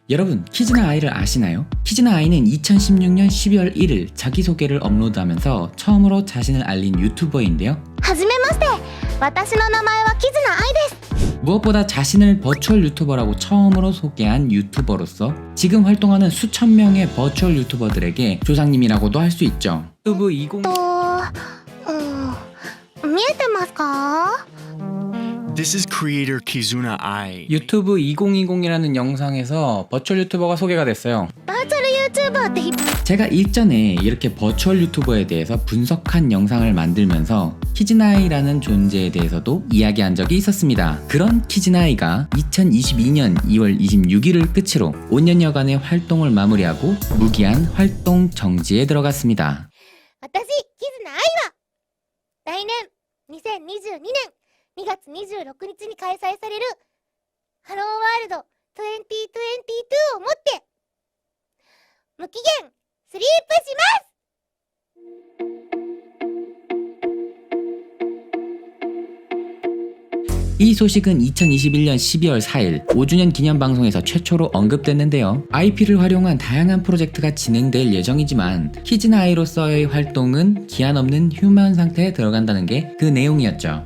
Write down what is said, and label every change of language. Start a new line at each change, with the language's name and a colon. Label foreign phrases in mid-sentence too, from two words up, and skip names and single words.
Korean: 여러분, 키즈나 아이를 아시나요? 키즈나 아이는 2016년 12월 1일 자기소개를 업로드하면서 처음으로 자신을 알린 유튜버인데요.
Japanese: はじめまして。私の名前はキズナアイです。
Korean: 무엇보다 자신을 버추얼 유튜버라고 처음으로 소개한 유튜버로서 지금 활동하는 수천 명의 버추얼 유튜버들에게 조상님이라고도 할 수 있죠. 유튜브 20...
Japanese: 見えてますか？
English: This is creator Kizuna Ai.
Korean: 유튜브 2020이라는 영상에서 버추얼 유튜버가 소개가 됐어요.
Japanese: バーチャル YouTuber って
Korean: 제가 일전에 이렇게 버추얼 유튜버에 대해서 분석한 영상을 만들면서 키즈나이라는 존재에 대해서도 이야기한 적이 있었습니다. 그런 키즈나이가 2022년 2월 26일을 끝으로 5년여간의 활동을 마무리하고 무기한 활동 정지에 들어갔습니다.
Japanese: 私キズナアイは来年2022年2月26日に開催されるハローワールド2022をもって無期限スリープします。
Korean: 이 소식은 2021년 12월 4일 5주년 기념 방송에서 최초로 언급됐는데요. IP를 활용한 다양한 프로젝트가 진행될 예정이지만 키즈나아이로서의 활동은 기한 없는 휴면 상태에 들어간다는 게 그 내용이었죠.